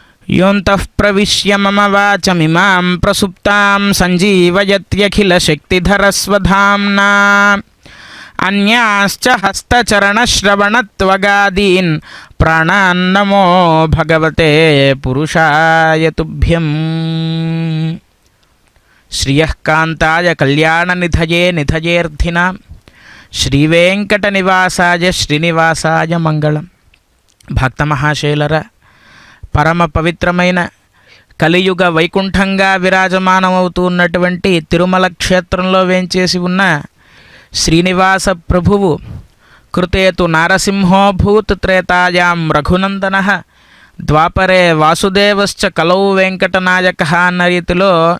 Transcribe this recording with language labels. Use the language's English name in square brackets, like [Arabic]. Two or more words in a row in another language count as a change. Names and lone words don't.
[Sanskrit] योऽन्तः प्रविश्य मम वाचमिमां प्रसुप्तां सञ्जीवयत्यखिलशक्तिधरस्वधाम्ना अन्याश्च हस्तचरणश्रवणत्वगादीन् प्राणान्नमो भगवते पुरुषाय तुभ्यं। श्रियः कान्ताय कल्याणनिधये निधयेऽर्थिनां श्रीवेङ्कटनिवासाय श्रीनिवासाय मंगళం। [Telugu] భక్త మహాశైలర, పరమ పవిత్రమైన కలియుగ వైకుంఠంగా విరాజమానమవుతూ ఉన్నటువంటి తిరుమల క్షేత్రంలో వేంచేసి ఉన్న శ్రీనివాస ప్రభువు [Sanskrit] కృతేతు నారసింహోభూత్ త్రేతాయాం రఘునందనః ద్వాపరే వాసుదేవశ్చ కలౌ వెంకటనాయకః [Telugu] అన్న రీతిలో